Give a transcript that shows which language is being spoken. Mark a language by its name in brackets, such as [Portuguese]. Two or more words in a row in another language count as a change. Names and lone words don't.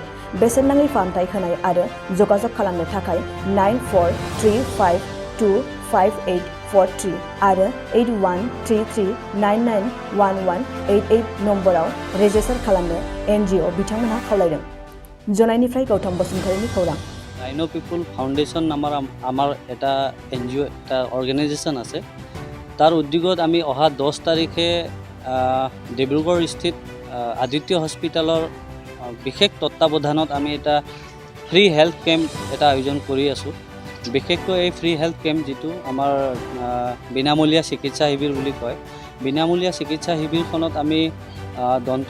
[Bodo] बेसेननाङै फाहामथाय होनाय आरो जगाजग खालामनो थाखाय 9435258843 आरो 8133991188 नम्बराव रेजिस्टार खालामनो एनजिअ बिथांमोनहा खावलायदों। जनायनिफ्राय गौतम बसुमतारीनि खौरां। [Assamese] राइन' पिपल फाउंडेशन আমাৰ এটা এনজিঅ' এটা অৰ্গেনাইজেশ্যন আছে। তাৰ উদ্যোগত আমি অহা 10 তাৰিখে ডিব্ৰুগড় স্থিত আদিত্য হস্পিটালৰ বিশেষ তত্ত্বাৱধানত আমি এটা [English] free health camp [Assamese] এটা আয়োজন কৰি আছোঁ। বিশেষকৈ এই [English] free health camp [Assamese] যিটো আমাৰ বিনামূলীয়া চিকিৎসা শিবিৰ বুলি কয়, বিনামূলীয়া চিকিৎসা শিবিৰখনত আমি দন্ত